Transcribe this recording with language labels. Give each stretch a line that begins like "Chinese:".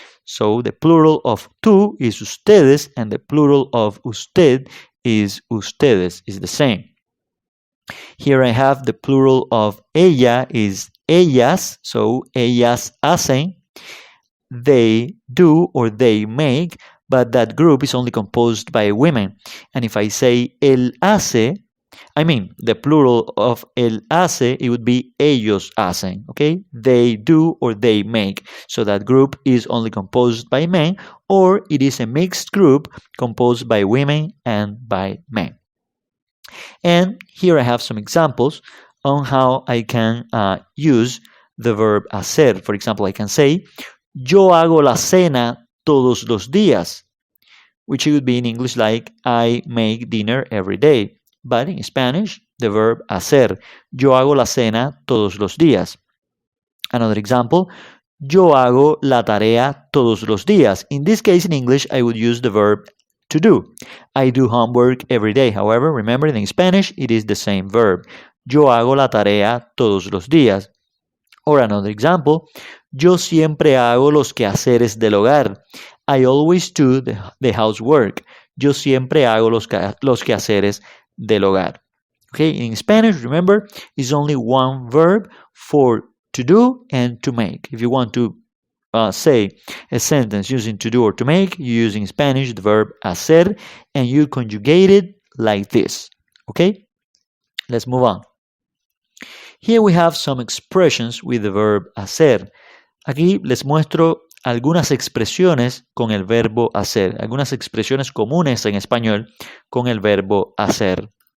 English: So the plural of tú is ustedes and the plural of usted is ustedes, is the same. Here I have the plural of ella is ellas, so
Spanish: ellas hacen,
English: they do or they make, but that group is only composed by women. And if I say
Spanish: él hace,
English: the plural of él hace, it would be
Spanish: ellos hacen,
English: okay? They do or they make. So that group is only composed by men, or it is a mixed group composed by women and by men. And here I have some examples on how I can use the verb hacer. For example, I can say,
Spanish: yo hago la cena todos los días,
English: which would be in English like, I make dinner every day. But in Spanish, the verb hacer.
Spanish: Yo hago la cena todos los días.
English: Another example,
Spanish: yo hago la tarea todos los días.
English: In this case, in English, I would use the verb to do. I do homework every day. However, remember in Spanish, it is the same verb.
Spanish: Yo hago la tarea todos los días.
English: Or another example,
Spanish: yo siempre hago los quehaceres del hogar.
English: I always do the housework.
Spanish: Yo siempre hago los quehaceres del hogar.
English: Okay, in Spanish, remember, is only one verb for to do and to make. If you want to say a sentence using to do or to make, you use in Spanish the verb hacer and you conjugate it like this. Okay, let's move on. Here we have some expressions with the verb hacer.
Spanish: Aquí les muestro algunas expresiones con el verbo hacer, algunas expresiones comunes en español con el verbo hacer.